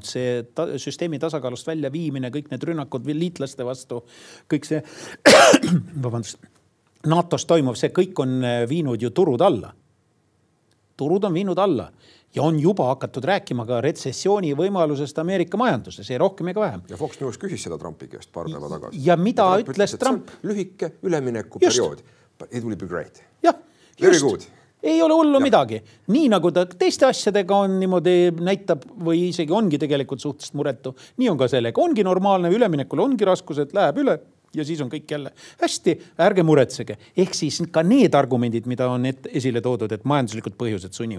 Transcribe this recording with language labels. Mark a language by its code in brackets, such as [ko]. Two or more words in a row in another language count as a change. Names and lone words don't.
[et] See süsteemi tasakaalust välja viimine, kõik need rünnakud liitlaste vastu, kõik see NATO-s toimuv, see kõik on viinud ju turud alla. Turud on viinud alla ja on juba hakatud rääkima ka retsessiooni võimalusest Ameerika majanduses, ei rohkem ega vähem. Ja Fox News küsis seda Trumpi käest paar päeva tagasi. Ja mida ütles Trump? Lühike ülemineku periood. [en] But it will be great. [et] Jah, [en] Very good. [et] Ei ole hullu midagi. Nii nagu ta teiste asjadega on niimoodi näitab või isegi ongi tegelikult suhteliselt muretu. Nii on ka sellega. Ongi normaalne üleminekul, ongi raskused, läheb üle ja siis on kõik jälle hästi, ärge muretsege. Ehk siis ka need argumendid, mida on esile toodud, et majanduslikud põhjused sunnivad.